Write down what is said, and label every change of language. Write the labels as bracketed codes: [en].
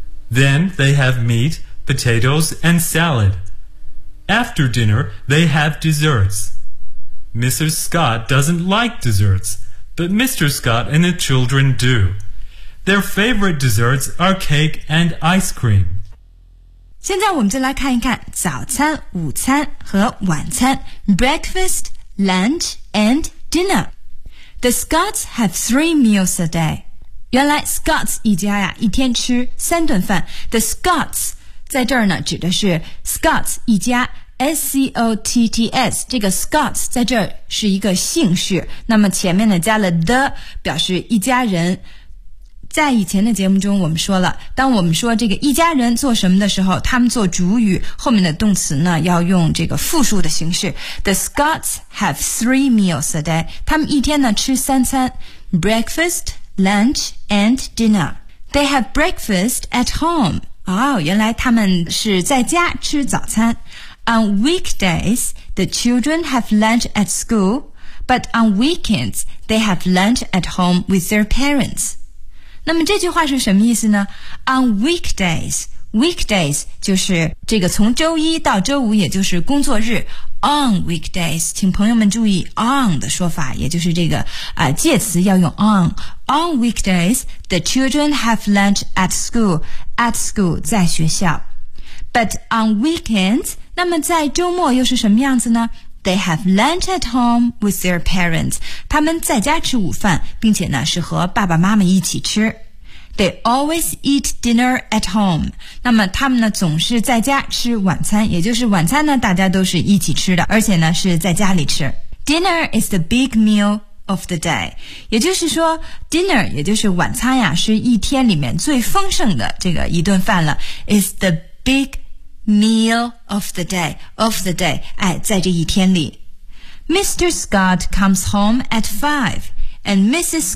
[en] Then they have meat, potatoes, and salad. After dinner, they have desserts. Mrs. Scott doesn't like desserts, but Mr. Scott and the children do. Their favorite desserts are cake and ice cream. [zh] 现在我们就来看一看早餐、午餐和晚餐。 [en] Breakfast, lunch and dinner. The Scots have three meals a day. [zh] 原来 Scots 一家呀一天吃三顿饭。The Scots 在这儿呢指的是 Scots 一家， S-C-O-T-T-S， 这个 Scots 在这儿是一个姓氏，那么前面呢加了 the 表示一家人。在以前的节目中我们说了，当我们说这个一家人做什么的时候，他们做主语，后面的动词呢要用这个复数的形式。 [en] The Scots have three meals a day， [zh] 他们一天呢吃三餐， [en] breakfast, lunch and dinner. They have breakfast at home. [zh] 哦，原来他们是在家吃早餐。 [en] On weekdays, the children have lunch at school, but on weekends, they have lunch at home with their parents. [zh] 那么这句话是什么意思呢？ [en] On weekdays， [zh] weekdays 就是这个从周一到周五，也就是工作日。 [en] On weekdays， [zh] 请朋友们注意 on 的说法，也就是这个介词要用 on。 [en] On weekdays， the children have lunch at school， at school [zh] 在学校。 [en] But on weekends， [zh] 那么在周末又是什么样子呢？ [en] They have lunch at home with their parents. [zh] 他们在家吃午饭，并且呢是和爸爸妈妈一起吃。 [en] They always eat dinner at home. [zh] 那么他们呢总是在家吃晚餐，也就是晚餐呢大家都是一起吃的，而且呢是在家里吃。 [en] Dinner is the big meal of the day. [zh] 也就是说 ,dinner, 也就是晚餐呀，是一天里面最丰盛的这个一顿饭了。 [en] Is the big meal of the day, of the day, [zh] 哎，在这一天里。 [en] Mr. Scott comes home at 5, and Mrs.